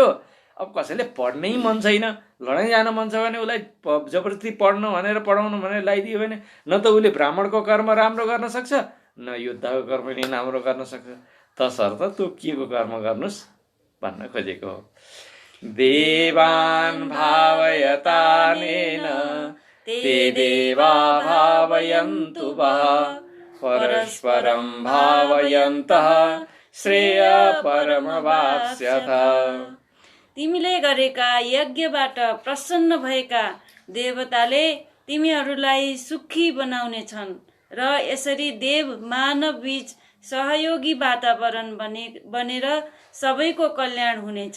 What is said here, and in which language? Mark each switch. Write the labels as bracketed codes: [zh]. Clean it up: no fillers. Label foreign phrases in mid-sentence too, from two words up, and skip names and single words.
[ne] अब कसैले पढ्नै मन छैन, लडाइँ जान मन छ भने उसलाई जबरजस्ती पढ्नु भनेर पढाउनु भनेर लगाइदियो भने न त उसले ब्राह्मणको कर्म राम्रो गर्न सक्छ, न योद्धाको कर्म नि राम्रो गर्न सक्छ। तसर्थ तोकिएको कर्म गर्नुहोस् भन्न खोजेको हो। [sa] देवान् भावयतानेन ते देवा भावयन्तु वः परस्परं भावयन्तः श्रेय परमवाप्स्यथ। [ne] तिमीले गरेका यज्ञबाट प्रसन्न भएका देवताले तिमीहरूलाई सुखी बनाउने छन् र यसरी देव मानव बीच सहयोगी वातावरण बनेर सबैको कल्याण हुनेछ।